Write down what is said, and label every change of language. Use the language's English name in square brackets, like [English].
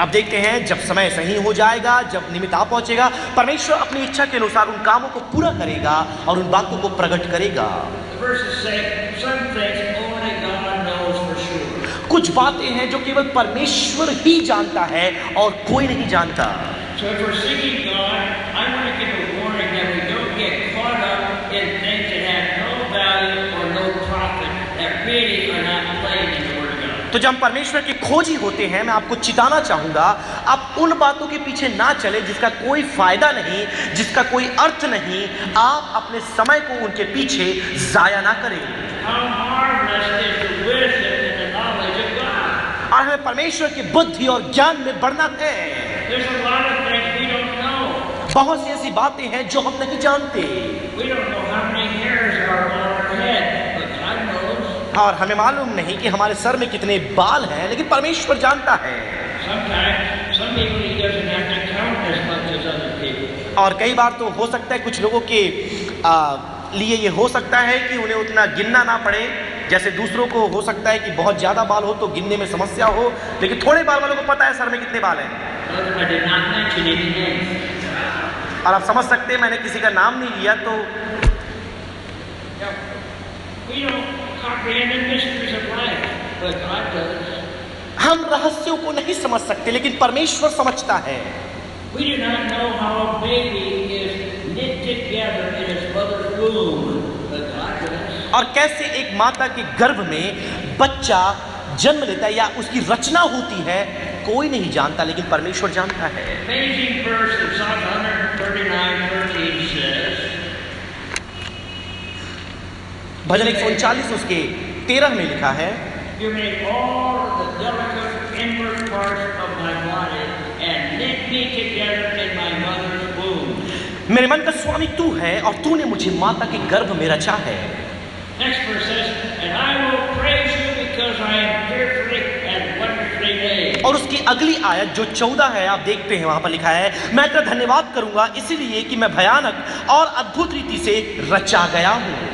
[Hindi] आप देखते हैं जब समय सही हो जाएगा, जब निमित्त आ पहुंचेगा, परमेश्वर अपनी इच्छा के अनुसार उन कामों को पूरा करेगा और उन बातों को प्रकट करेगा। [English] The verses say some things only God knows for sure. [Hindi] कुछ बातें हैं जो केवल परमेश्वर ही जानता है और कोई नहीं जानता। [English] So if we're seeking God, I want to give a warning that we don't get caught up in things that have no value or no profit, that really are not playing in the Word of God. [Hindi] तो तो जब हम परमेश्वर के खोजी होते हैं, मैं आपको चिताना चाहूंगा, आप उन बातों के पीछे ना चले जिसका कोई फायदा नहीं, जिसका कोई अर्थ नहीं। आप अपने समय को उनके पीछे जाया ना करें। [English] How marvelous is the wisdom and the knowledge of God. [Hindi] और हमें परमेश्वर की बुद्धि और ज्ञान में बढ़ना है। [English] There's a lot of things we don't know. [Hindi] बहुत सी ऐसी बातें हैं जो हम नहीं जानते, [English] We don't know how many hairs are on our head, but God knows. [Hindi] और हमें मालूम नहीं कि हमारे सर में कितने बाल हैं, लेकिन परमेश्वर जानता है। [English] Sometimes, some people He doesn't have to count as much as other people. [Hindi] और कई बार तो हो सकता है कुछ लोगों के लिए ये हो सकता है कि उन्हें उतना गिनना ना पड़े, जैसे दूसरों को हो सकता है कि बहुत ज़्यादा बाल हो तो गिनने में समस्या हो, लेकिन थोड़े बाल वालों को पता है सर में कितने बाल हैं। [English] I did not mention any names. [Hindi] और आप समझ सकते हैं मैंने किसी का नाम नहीं लिया, तो [English] We don't comprehend the mysteries of life, but God does. [Hindi] हम रहस्यों को नहीं समझ सकते, लेकिन परमेश्वर समझता है। [English] We do not know how a baby is knit together in its mother's womb, but God does. [Hindi] और कैसे एक माता के गर्भ में बच्चा जन्म लेता है या उसकी रचना होती है, कोई नहीं जानता, लेकिन परमेश्वर जानता है। [English] Amazing verse in Psalm 139:13 says, [Hindi] भजन 139 उसके 13 में लिखा है, [English] You made all the delicate inward parts of my body and knit me together in my mother's womb. [Hindi] मेरे मन का स्वामी तू है और तूने मुझे माता के गर्भ में रचा है। [English] Next verse says, And I will praise you because I am fearfully and wonderfully made. [Hindi] और उसकी अगली आयत जो 14 है, आप देखते हैं वहां पर लिखा है, मैं तेरा धन्यवाद करूंगा इसलिए कि मैं भयानक और अद्भुत रीति से रचा गया हूं।